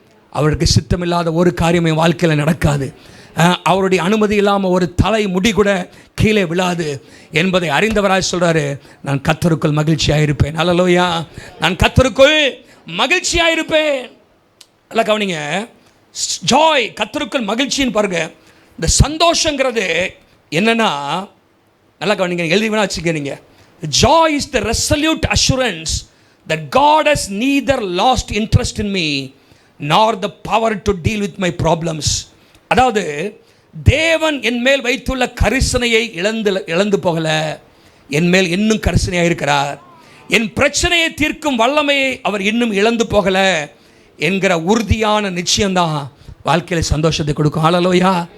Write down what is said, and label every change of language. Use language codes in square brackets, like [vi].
[ta] அவருக்கு சித்தமில்லாத ஒரு காரியமே வாழ்க்கையில் நடக்காது. அவருடைய அனுமதி இல்லாமல் ஒரு தலை முடி கூட கீழே விழாது என்பதை அறிந்தவராய் சொல்கிறாரு, நான் கர்த்தருக்குள் மகிழ்ச்சியாக இருப்பேன். அல்லேலூயா. நான் கர்த்தருக்குள் மகிழ்ச்சியாக இருப்பேன். நல்லா கவனிங்க, ஜாய், கர்த்தருக்குள் மகிழ்ச்சின்னு பாருங்க. இந்த சந்தோஷங்கிறது என்னன்னா, நல்லா கவனிங்க, எழுதி வேணா வச்சுக்கிறீங்க. [en] Joy is the resolute assurance that God has neither lost interest in me nor the power to deal with my problems. [ta] அதாவது தேவன் என் மேல் வைத்துள்ள கரிசனையை இழந்து போகல, என் மேல் இன்னும் கரிசனையாக இருக்கிறார். என் பிரச்சனையை தீர்க்கும் வல்லமையை அவர் இன்னும் இழந்து போகல என்கிற உறுதியான நிச்சயம்தான் வாழ்க்கையில் சந்தோஷத்தை கொடுக்கும். ஹல்லேலூயா.